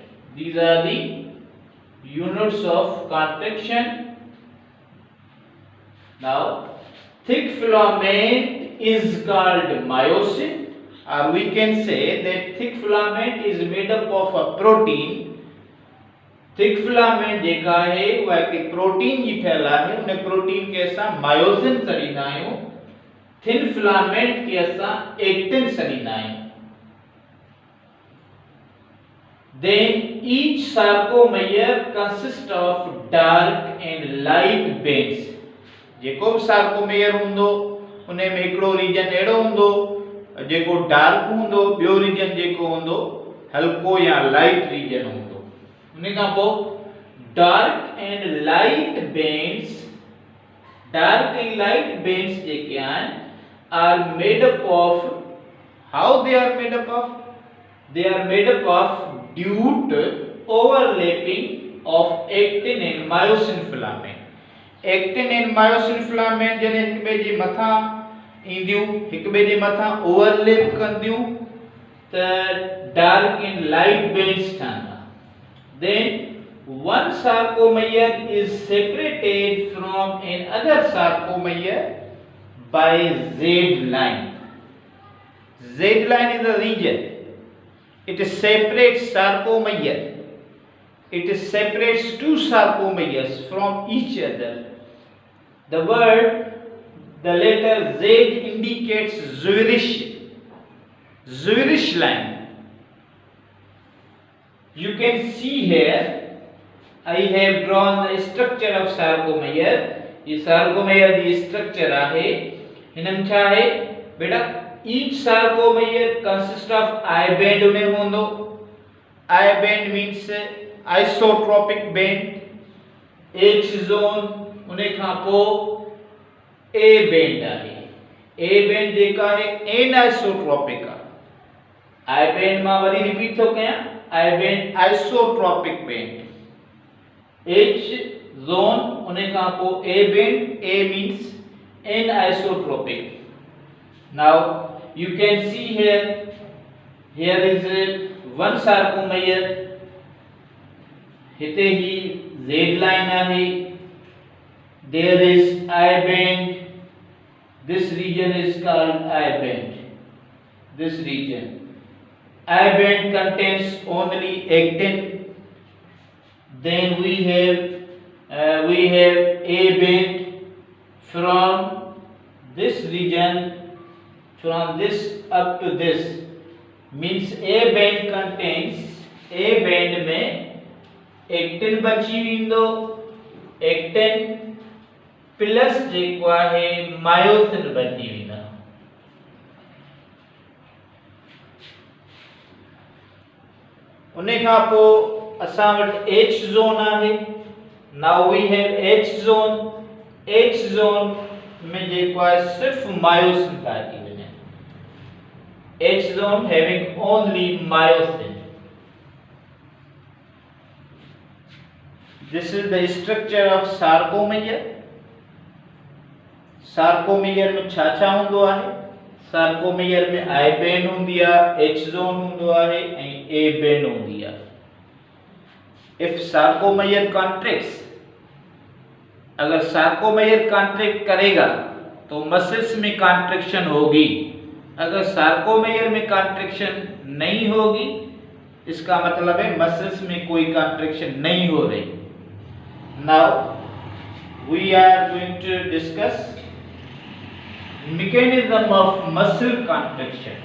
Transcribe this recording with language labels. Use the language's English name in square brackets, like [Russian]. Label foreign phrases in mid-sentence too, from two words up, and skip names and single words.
[English] These are the units of contraction. Now, thick filament is called myosin, or we can say that thick filament is made up of a protein. thick filament [Sindhi] जेका है वह एक प्रोटीन जी ठहला है. उन्हें प्रोटीन के असां मायोसिन सॾींदा आहियूं. [English] thin filament [Sindhi] के असां एक्टिन सॾींदा आहियूं. [English] Then each sarcomere consists of dark and light bands. [Sindhi] जेको भी sarcomere हूंदो उन में हिकिड़ो रीजन अहिड़ो हूंदो जेको डार्क हूंदो, ॿियो रीजन जेको हूंदो हल्को या [English] light region [Sindhi] हूंदो। उन खां पोइ [English] dark and light bands [Sindhi] जेके आहिनि [English] are made up of, how they are made up of? They are made up of due to overlapping of actin and myosin filament. Actin and myosin filament [Sindhi] जने हिक ॿिए जे मथां ईंदियूं, हिक ॿिए जे मथां ओवरलैप कंदियूं त [English] dark and light bands [Sindhi] ठहंदा। [English] Then one sarcomere is separated from another sarcomere by Z line. Z line is a region. It separates sarcomere. It separates two sarcomeres from each other. The letter Z indicates Zwierish line. You can see here, I have drawn the structure of sarcomere. [Sindhi] ये sarcomere की structure आहे। हिनम छा आहे बेटा? [English] Each sarcomere consists of I band [Sindhi] उन्हें हूंदो। [English] I band means isotropic band, H zone [Sindhi] उन्हें खां पोइ [English] A band आहे। [Sindhi] A band जेका आहे anisotropic आहे। I band मां वरी रिपीट थो कयां, [English] I band isotropic band, H zone [Sindhi] उन्हें खां पोइ [English] A band, A means anisotropic। Now you can see here is one sarcomere, [Sindhi] हिते ही [English] Z line आहे, there is I band, this region is called I band, this region I band contains only actin. Then we have A band from this region, from this up to this, means A band contains, A band में actin [Sindhi] बची वेंदो, [English] actin प्लस [Sindhi] जेको आहे मायोसिन बची वेंदा। उन खां पोइ असां वटि H zone आहे। [English] Now we have H zone. [Sindhi] H zone में जेको आहे सिर्फ मायोसिन था अची वञनि। [English] H zone having only myosin. This is the structure of sarcomere. [Sindhi] Sarcomere में छा छा हूंदो आहे? Sarcomere में I band हूंदी आहे, H zone हूंदो आहे ऐं A band हूंदी आहे। [English] If sarcomere contracts, [Hindi] अगर sarcomere contract करेगा तो मसल्स में कॉन्ट्रैक्शन होगी। अगर sarcomere में कॉन्ट्रैक्शन नहीं होगी, इसका मतलब है मसल्स में कोई कॉन्ट्रैक्शन नहीं हो रही। [English] Now we are going to discuss mechanism of muscle contraction.